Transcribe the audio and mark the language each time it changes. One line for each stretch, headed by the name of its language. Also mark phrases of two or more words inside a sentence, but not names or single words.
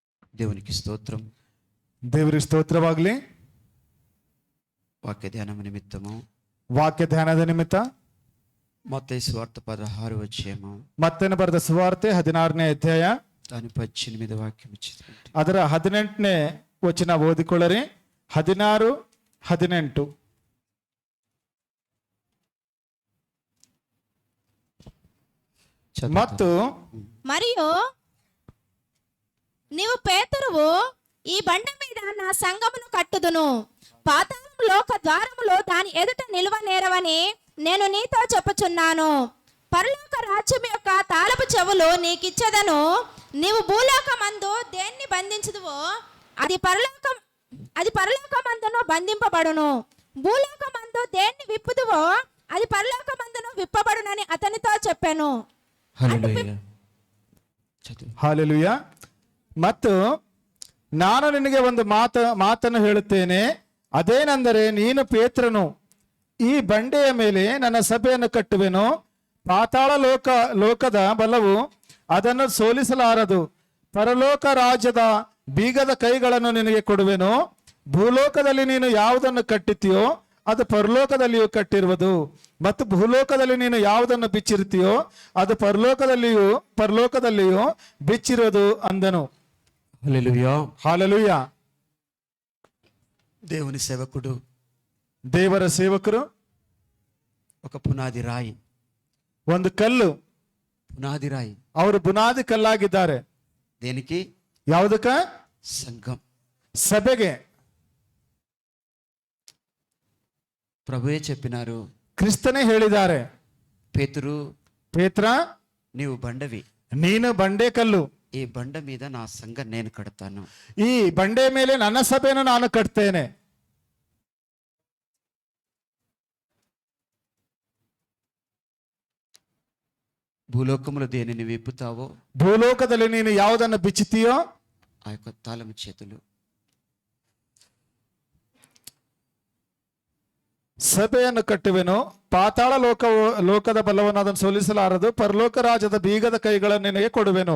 Telugu: దేవునికి స్తోత్రం.
Kannada: ದೇವರಿಗೆ ಸ್ತೋತ್ರವಾಗಲಿ.
Telugu: వాక్య ధ్యానం నిమిత్తము
Kannada: ವಾಕ್ಯ ಧ್ಯಾನದ ನಿಮಿತ್ತ
Telugu: మత్తయి సువార్త 16వ అధ్యాయము
Kannada: ಮತ್ತೇನು ಬರೆದ ಸುವಾರ್ತೆ 16ನೇ ಅಧ್ಯಾಯ
Telugu: దాని 18వ వాక్యం ఇచ్చింది.
Kannada: ಅದರ 18ನೇ ವಚನ ಓದಿಕೊಳ್ಳರಿ. 16, 18. ಮತ್ತು
Telugu: మరియు నీవు పేతురువు, ఈ బండ మీద నా సంఘమును కట్టుదును, పాతాళం లోక ద్వారములో దాని ఎదుట నిలువ నేరవని నేను నీతో చెప్పుచున్నాను. పరలోక రాజ్యం యొక్క తాళపు చెవులు నీకిచ్చేదను. నీవు భూలోకమందు దేన్ని బంధించుదువో అది పరలోకమందును బంధింపబడును, భూలోకమందు దేన్ని విప్పుదువో అది పరలోకమందును విప్పబడునని అతనితో చెప్పాను. హల్లెలూయా.
Kannada: ಹಾಲೆಲೂಯ. ಮತ್ತು ನಾನು ನಿನಗೆ ಒಂದು ಮಾತನ್ನು ಹೇಳುತ್ತೇನೆ, ಅದೇನೆಂದರೆ ನೀನು ಪೇತ್ರನು, ಈ ಬಂಡೆಯ ಮೇಲೆ ನನ್ನ ಸಭೆಯನ್ನು ಕಟ್ಟುವೆನು, ಪಾತಾಳ ಲೋಕದ ಬಲವು ಅದನ್ನು ಸೋಲಿಸಲಾರದು. ಪರಲೋಕ ರಾಜ್ಯದ ಬೀಗದ ಕೈಗಳನ್ನು ನಿನಗೆ ಕೊಡುವೆನು. ಭೂಲೋಕದಲ್ಲಿ ನೀನು ಯಾವುದನ್ನು ಕಟ್ಟಿತೀಯೋ ಅದು ಪರಲೋಕದಲ್ಲಿಯೂ ಕಟ್ಟಿರುವುದು, ಮತ್ತು ಭೂಲೋಕದಲ್ಲಿ ನೀನು ಯಾವುದನ್ನು ಬಿಚ್ಚಿರುತ್ತೀಯೋ ಅದು ಪರಲೋಕದಲ್ಲಿಯೂ ಬಿಚ್ಚಿರುವುದು ಅಂದನು.
Telugu: హల్లెలూయా.
Kannada: ಹಾಲೆಲೂಯ.
Telugu: దేవుని సేవకుడు,
Kannada: ದೇವರ ಸೇವಕರು
Telugu: ఒక పునాది రాయి,
Kannada: ಒಂದು ಕಲ್ಲು,
Telugu: పునాది రాయి.
Kannada: ಅವರು ಬುನಾದಿ ಕಲ್ಲಾಗಿದ್ದಾರೆ.
Telugu: దేనికి?
Kannada: ಯಾವುದಕ್ಕ?
Telugu: సంఘం.
Kannada: ಸಭೆಗೆ.
Telugu: ప్రభువే చెప్పినారు,
Kannada: ಕ್ರಿಸ್ತನೇ ಹೇಳಿದ್ದಾರೆ,
Telugu: పేతురు
Kannada: ಪೇತ್ರ
Telugu: నీవు బండవి,
Kannada: ನೀನು ಬಂಡೆ ಕಲ್ಲು,
Telugu: ఈ బండ మీద నా సంఘం నేను కడతాను.
Kannada: ಈ ಬಂಡೆ ಮೇಲೆ ನನ್ನ ಸಭೆಯನ್ನು ನಾನು ಕಟ್ತೇನೆ.
Telugu: భూలోకములో దేనిని విప్పుతావో
Kannada: ಭೂಲೋಕದಲ್ಲಿ ನೀನು ಯಾವುದನ್ನು ಬಿಚ್ಚುತ್ತೀಯೋ
Telugu: ఆ యొక్క తాళము చేతులు
Kannada: ಸಭೆಯನ್ನು ಕಟ್ಟುವೆನು, ಪಾತಾಳ ಲೋಕದ ಬಲವನ್ನು ಅದನ್ನು ಸೋಲಿಸಲಾರದು, ಪರಲೋಕ ರಾಜ್ಯದ ಬೀಗದ ಕೈಗಳನ್ನು ನಿನಗೆ ಕೊಡುವೆನು.